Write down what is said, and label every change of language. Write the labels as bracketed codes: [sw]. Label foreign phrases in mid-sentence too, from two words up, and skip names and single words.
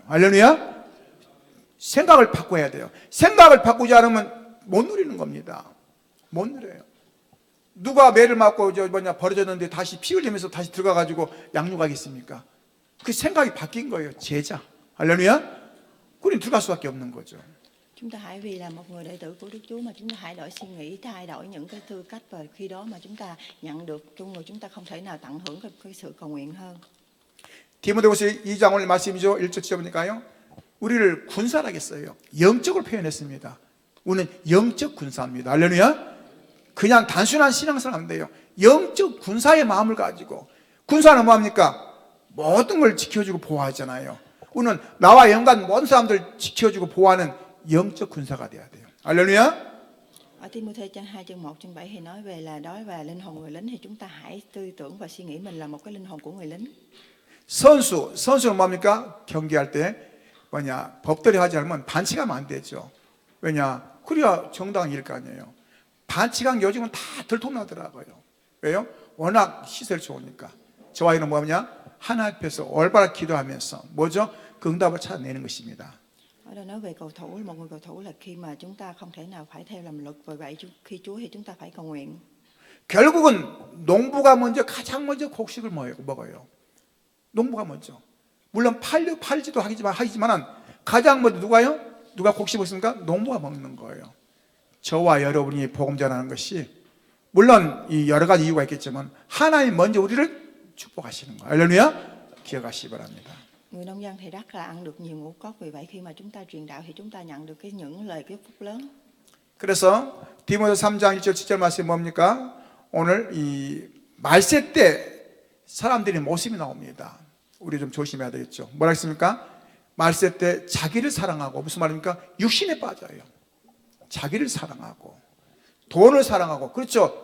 [ko] 할렐루야. 생각을 바꿔야 돼요. 생각을 바꾸지 않으면 못 누리는 겁니다. 못 누려요. 누가 매를 맞고 버려졌는데 다시 피 흘리면서 다시 들어가가지고 양육하겠습니까? 그 생각이 바뀐 거예요. 제자. 할렐루야. 그럼 들어갈 수밖에 없는 거죠. [vi] Chúng ta hãy vì là một người đệ tử của Đức Chúa mà chúng ta hãy đổi suy nghĩ, thay đổi những cái tư cách, và khi đó mà chúng ta nhận được chung người, chúng ta không thể nào tận hưởng cái sự cầu nguyện hơn. [ko] 디모데후서 2장 오늘 말씀이죠. 1절 지어보니까요, 우리를 군사라고 했어요. 영적으로 표현했습니다. 우리는 영적 군사입니다. 할렐루야. 그냥 단순한 신앙생활 안 돼요. 영적 군사의 마음을 가지고. 군사는 뭐합니까? 모든 걸 지켜주고 보호하잖아요. 우리는 나와 연관 모든 사람들 지켜주고 보호하는 영적 군사가 돼야 돼요. 할렐루야. [vi] Ở Thi-mô-thê trang 2 chương 1 chương 7 thì nói về là đối về linh hồn người lính, thì chúng ta hãy tư tưởng và suy nghĩ mình là một cái linh hồn của người lính. [ko] 선수는 뭡니까? 경기할 때 법대로 하지 않으면 반칙하면 안 되죠. 왜냐? 그래야 정당일 거 아니에요. 반칙한 요즘은 다 들통나더라고요. 왜요? 워낙 시설이 좋으니까. 저와 이는 뭐냐? 하나님 앞에서 올바르게 기도하면서 뭐죠? 그 응답을 찾아내는 것입니다. [vi] Ở đây nói về cầu thủ, một người cầu thủ là khi mà chúng ta không thể nào phải theo làm luật, vì vậy khi Chúa thì chúng ta phải cầu nguyện. [ko] 결국은 농부가 가장 먼저 곡식을 먹어요. 농부가 먼저. 물론 팔지도 하지만 가장 먼저 누가 곡식 먹습니까? 농부가 먹는 거예요. 저와 여러분이 복음 전하는 것이 물론 이 여러 가지 이유가 있겠지만 하나님 먼저 우리를 축복하시는 거예요. 할렐루야. 기억하시기 바랍니다. [vi] Người nông dân thì rất là ăn được nhiều ngũ cốc, vì vậy khi mà chúng ta truyền đạo thì chúng ta nhận được những lời chúc phúc lớn. [ko] 그래서 디모데 3장 1절 7절 말씀이 뭡니까? 오늘 이 말세 때 사람들의 모습이 나옵니다. 우리 좀 조심해야 되겠죠. 뭐라 했습니까? 말세 때 자기를 사랑하고, 무슨 말입니까? 육신에 빠져요. 자기를 사랑하고 돈을 사랑하고, 그렇죠.